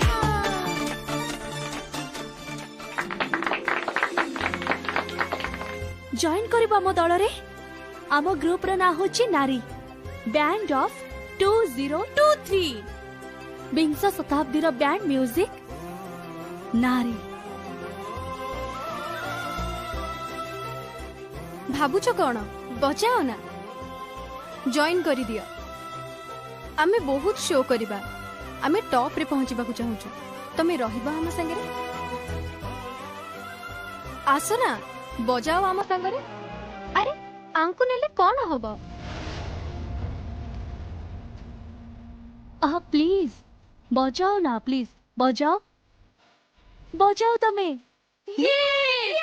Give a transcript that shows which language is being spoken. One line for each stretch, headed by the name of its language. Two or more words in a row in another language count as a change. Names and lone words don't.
Odia: ଜଏନ୍ କରିବା ମୋ ଦଳ ରେ। ଆମ ଗ୍ରୁପ୍ ର ନା ହଉଛି ନାରୀ ବ୍ୟାଣ୍ଡ ଅଫ୍ 2023। ବିଂଶ ଶତାବ୍ଦୀ ର
English: band music
Odia: ନାରୀ। ଭାବୁଛ କଣ? ବଜାଅ ନା, ଜଏନ୍ କରିଦିଅ। ଆମେ ବହୁତ ଶୋ କରିବା, ଆମେ ଟପ୍ ରେ ପହଞ୍ଚିବାକୁ ଚାହୁଁଛୁ। ତମେ ରହିବ ଆମ ସାଙ୍ଗରେ? ଆସ ନା, ବଜାଅ ଆମ ସାଙ୍ଗରେ। ଆରେ ଆଙ୍କୁ ନେଲେ କଣ ହବ?
Hindi: प्लीज बजाओ ना, प्लीज बजाओ, बजाओ तमे।